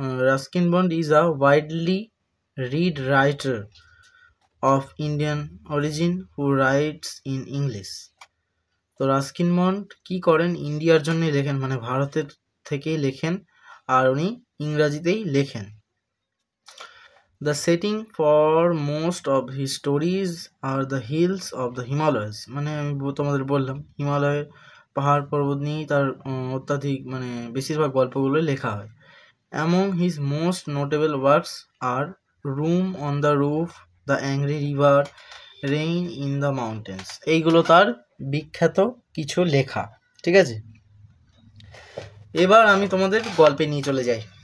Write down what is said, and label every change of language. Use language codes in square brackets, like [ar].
[en] Ruskin Bond is a widely read writer of Indian origin who writes in English. [bn] তো Ruskin bond কি করেন, ইন্ডিয়ার জন্য লেখেন, মানে ভারতের থেকেই লেখেন, আর উনি ইংরাজিতেই লেখেন। [en] The setting for most of his stories are the hills of the Himalayas. [bn] মানে আমি তোমাদের বললাম হিমালয়ের পাহাড় পর্বত নিয়েই তার অত্যাধিক মানে বেশিরভাগ গল্পগুলো লেখা হয়। [en] Among his most notable works are Room on the Roof, The Angry River, Rain in the Mountains. [bn] এইগুলো তার বিখ্যাত কিছু লেখা। ঠিক আছে, এবার আমি তোমাদের গল্পে নিয়ে চলে যাই।